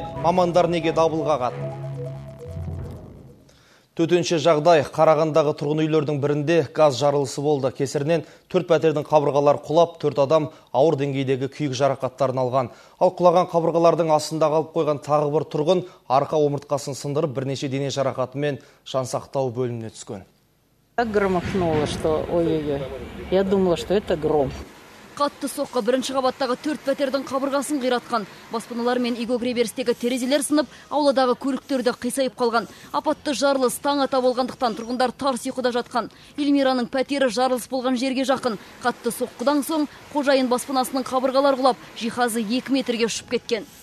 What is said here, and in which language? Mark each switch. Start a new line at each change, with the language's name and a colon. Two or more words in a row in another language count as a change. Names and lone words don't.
Kazakh: Мамандар неге дабыл қағады? Төтенше жағдай Қарағандағы тұрғын үйлердің бірінде газ жарылысы болды. Кесірінен 4 пәтердің қабырғалары құлап, 4 адам ауыр деңгейдегі күйік жарақаттарын алған. Ал құлаған қабырғалардың астында қалып қойған тағы бір тұрғын арқа омыртқасын сындырып, бірнеше дене жарақатымен жансақтау бөліміне түскен.
Russian: Так громыхнуло, что ой-ой-ой. Я думала, что это гром.
Kazakh: Қатты соққы бірінші қабаттағы 4 пәтердің қабырғасын қиратқан. Баспаналар мен үйге кіреберістегі терезелер сынып, ауладағы көліктерді қисайып қалған. Апатты жарылыс таң ата болғандықтан тұрғындар тарс ұйқыда жатқан. Эльмираның пәтері жарылыс болған жерге жақын. Қатты соққыдан соң қожайын баспанасының қабырғалар құлап, жиһазы 2 метрге ұшып кеткен.